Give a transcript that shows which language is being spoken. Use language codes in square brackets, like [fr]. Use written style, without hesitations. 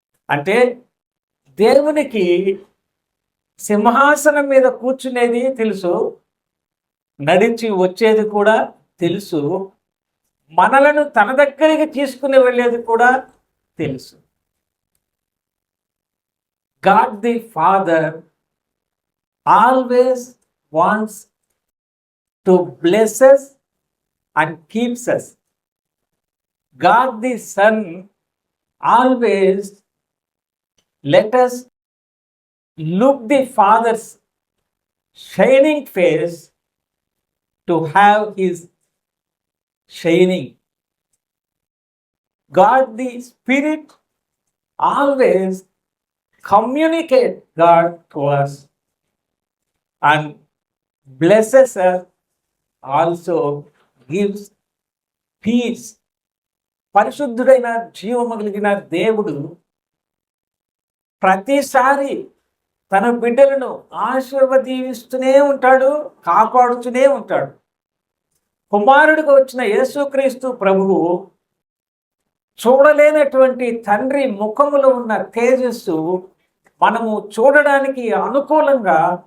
[te] అంటే దేవునికి సింహాసనం మీద కూర్చునేది తెలుసు, నడిచి వచ్చేది కూడా తెలుసు, మనలను తన దగ్గరికి తీసుకుని వెళ్ళేది కూడా తెలుసు. [en] God the Father always wants to bless us and keeps us. God the Son always let us look the Father's shining face to have his shining. God the Spirit always communicate God to us and blesses us, also gives peace. [te] పరిశుద్ధుడైన జీవము కలిగిన దేవుడు ప్రతిసారి తన బిడ్డలను ఆశీర్వదిస్తూనే ఉంటాడు, కాపాడుతూనే ఉంటాడు. కుమారుడిగా వచ్చిన యేసుక్రీస్తు ప్రభువు చూడలేనటువంటి తండ్రి ముఖములో ఉన్న తేజస్సు మనము చూడడానికి అనుకూలంగా